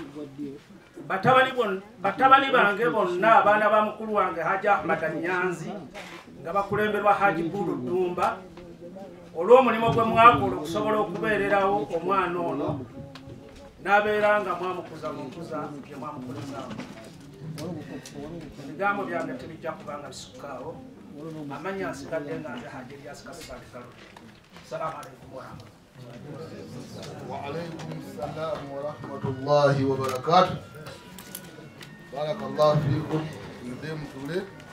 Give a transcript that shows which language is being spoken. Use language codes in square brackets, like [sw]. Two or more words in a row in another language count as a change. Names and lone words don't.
[lg] batabani bange bonna abaana ba mukulu wange Haji Ahmad Nyanzi nga bakulemberwa Haji Bulu Dumba olw'omulimu gwe mwakola okusobola okubeererawo omwana ono n'abeera nga mwamukuza mu nkuza gye mwamukolezaawo. Ebigambo byange tebijja kubanga bisukkaawo. Amanya nsigadde nga nze Haji Elias Kasipali Kalo. [ar] السلام عليكم ورحمة الله. وعليكم السلام ورحمة الله وبركاته. بارك الله فيكم. Mzee Mtule.